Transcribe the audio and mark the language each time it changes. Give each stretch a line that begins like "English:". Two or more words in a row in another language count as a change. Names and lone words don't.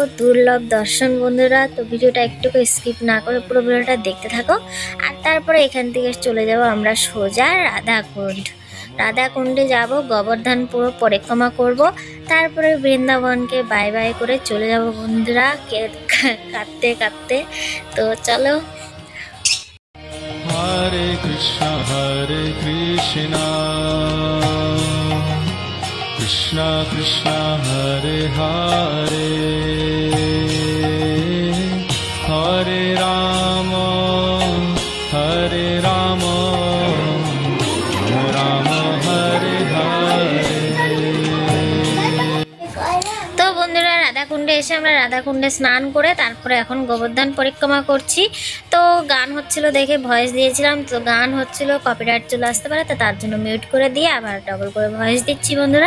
Bangla: দুর্লভ দর্শন বন্ধুরা, তো ভিডিওটা একটুকু স্কিপ না করে পুরো ভিডিওটা দেখতে থাকো। আর তারপরে এখান থেকে চলে যাব আমরা সোজা রাধাকুণ্ডে যাব, গোবর্ধন পুরো পরিক্রমা করব, তারপরে বৃন্দাবনকে
English: bye bye
Bangla: করে চলে যাব বন্ধুরা কাঁদতে কাঁদতে। তো চলো।
Sanskrit: Hare Krishna, Krishna Krishna, Hare Hare, Hare Rama, Rama Rama, Hare Hare।
Bangla: তো বন্ধুরা রাধাকুণ্ডে এসে আমরা রাধাকুণ্ডে স্নান করে তারপরে এখন গোবর্ধন পরিক্রমা করছি। তো গান হচ্ছিল দেখে ভয়েস দিয়েছিলাম, তো গান হচ্ছিল কপিরাইট চলে আসতে পারে, তো তার জন্য মিউট করে দিয়ে আবার ডবল করে ভয়েস দিচ্ছি বন্ধুরা।